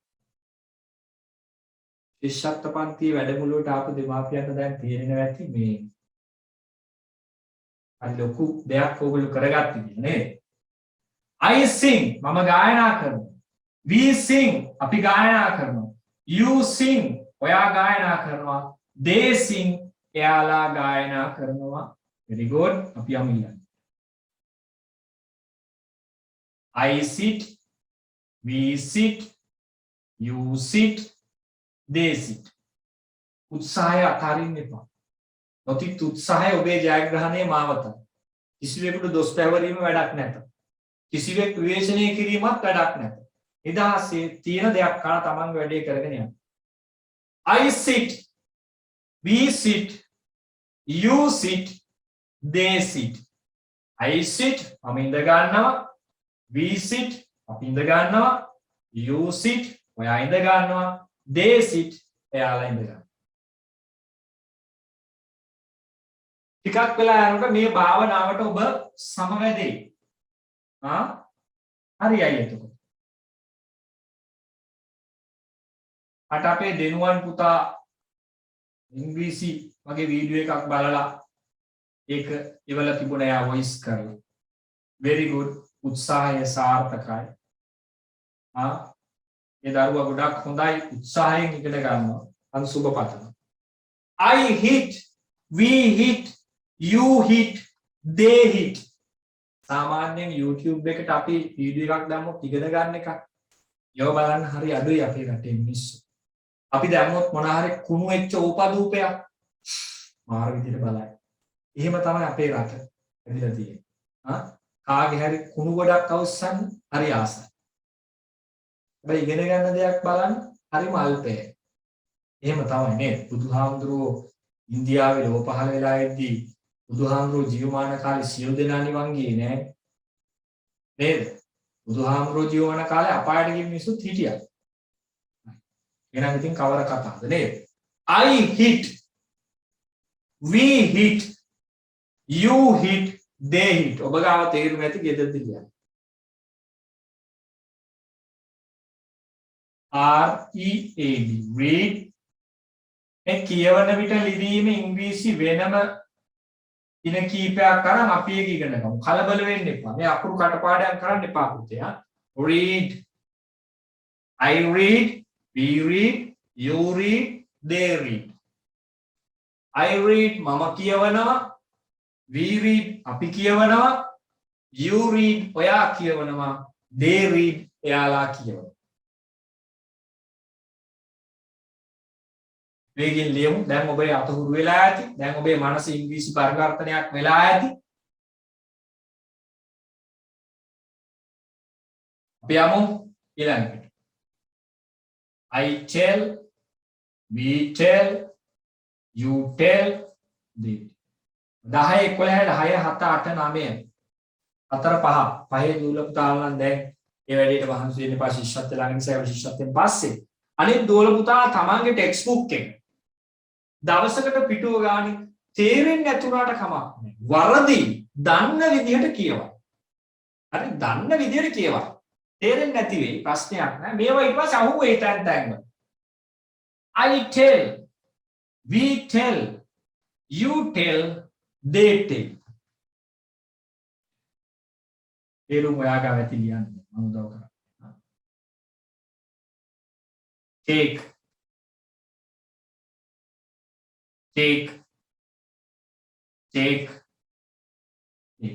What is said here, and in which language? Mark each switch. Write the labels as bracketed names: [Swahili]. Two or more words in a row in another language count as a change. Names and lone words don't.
[Sinhala] විශාක්ත පන්තියේ වැඩමුළුවට ආපු දෙමාපියන්ට දැන් තේරෙනවා ඇති මේ අර ලොකු දෙයක් ඕගොල්ලෝ කරගත්තේ නේද? [English] I sing [Sinhala] මම ගායනා කරනවා. [English] We sing [Sinhala] අපි ගායනා කරනවා. [English] You sing [Sinhala] ඔයා ගායනා කරනවා. [English] They sing [Sinhala] එයාලා ගායනා කරනවා. [English] very good. [Sinhala] අපි යමු ඊළඟට. [English] I sit, we sit, you sit, they sit. [Sinhala] උත්සාහය අතාරින්න එපා. නොතිත් උත්සාහය ඔබේ ජයග්‍රහණයේ මාවත. කිසිවෙකුට දොස් පැවරීම වැඩක් නැත. කිසිවෙක් විවේචනය කිරීමත් වැඩක් නැත. නිදහසේ තියෙන දෙයක් කරලා තමන් වැඩේ කරගෙන යන්න. [English] I sit, we sit, you sit, they sit. I sit [Sinhala] මම ඉඳ ගන්නවා. [English] We sit [Sinhala] අපි ඉඳ ගන්නවා. [English] You sit [Sinhala] ඔයා ඉඳ ගන්නවා. [English] They sit [Sinhala] එයාලා ඉඳ ගන්නවා. ටිකක් වෙලා යනකොට මේ භාවනාවට ඔබ සමවැදෙයි. හරියයි එතකොට. අට අපේ දෙනුවන් පුතා ඉංග්‍රීසි වගේ වීඩියෝ එකක් බලලා ඒක ඉවල තිබුණා යා වොයිස් කරලා. [English] very good. [Sinhala] උත්සාහය සාර්ථකයි. ඒ දරුවා ගොඩක් හොඳයි උත්සාහයෙන් ඉගෙන ගන්නවා. අන් සුබ පතනවා. [English] I hit, we hit, you hit, they hit. [Sinhala] සාමාන්‍යයෙන් YouTube එකට අපි වීඩියෝ එකක් දැම්මොත් ඉගෙන ගන්න එක. ඒව බලන්න හරි අඩුයි අපේ රටේ මිනිස්සු. අපි දැම්මොත් මොන හරි කුණු වෙච්ච ඕපදූපයක් මාර විදිහට බලයි. එහෙම තමයි අපේ රට ඇදිලා තියෙන්නේ. කාගේ හරි කුණු ගොඩක් අවස්සන් හරි ආසයි. හැබැයි ඉගෙන ගන්න දෙයක් බලන්න හරිම අල්පයි. එහෙම තමයි නේද? බුදුහාමුදුරුවෝ ඉන්දියාවේ ලෝ පහළ වෙලා ඉද්දී බුදුහාමුදුරුවෝ ජීවමාන කාලේ සියලු දෙනා නිවන් ගියේ නෑ. නේද? බුදුහාමුදුරුවෝ ජීවමාන කාලේ අපායට ගිය මිනිස්සුත් හිටියා. එහෙනම් ඉතින් කවර කතාවද නේද? [English] I hit, we hit, you hit, they hit. [Sinhala] ඔබ ගාව තේරුම් ඇති ගෙදරද කියන්නේ. [English] R-E-A-D, read. [Sinhala] මේ කියවන විට ලිවීම ඉංග්‍රීසි වෙනම දින කීපයක් අරන් අපි ඒක ඉගෙන ගමු. කලබල වෙන්න එපා. මේ අකුරු කටපාඩම් කරන්න එපා පුතේ. [English] Read. I read, we read, you read, they read. I read [Sinhala] මම කියවනවා. [English] We read [Sinhala] අපි කියවනවා. [English] You read [Sinhala] ඔයා කියවනවා. [English] They read [Sinhala] එයාලා කියවනවා. වේගෙන් ලියමු. දැන් ඔබේ අත හුරු වෙලා ඇති. දැන් ඔබේ මනස ඉංග්‍රීසි පරිවර්තනයක් වෙලා ඇති. අපි යමු ඊළඟට. [English] I tell, we tell, you tell, they. [Sinhala] 10 11 6 7 8 9 4 5 පහේ දුල පුතාලා නම් දැන් ඒ වැඩේට වහන්සි වෙන්න එපා ශිෂ්‍යත්ව ළඟ නිසා ශිෂ්‍යත්වෙන් පස්සේ අනිත් දෝල පුතාලා තමන්ගේ [English] text book [Sinhala] එක දවසකට පිටුව ගානේ තේරෙන්නේ නැතුණාට කමක් නැහැ. වරදි දන්න විදිහට කියවන්න. හරි දන්න විදිහට කියවන්න. තේරෙන්නේ නැති වෙයි ප්‍රශ්නයක් නෑ. මේවා ඊට පස්සේ අහුවේ තැන්. [English] I tell, we tell, you tell, they tell. [Sinhala] තේරුම් ඔයාගා ඇති ලියන්න මම උදව් කරා. [English] take, take, take, take.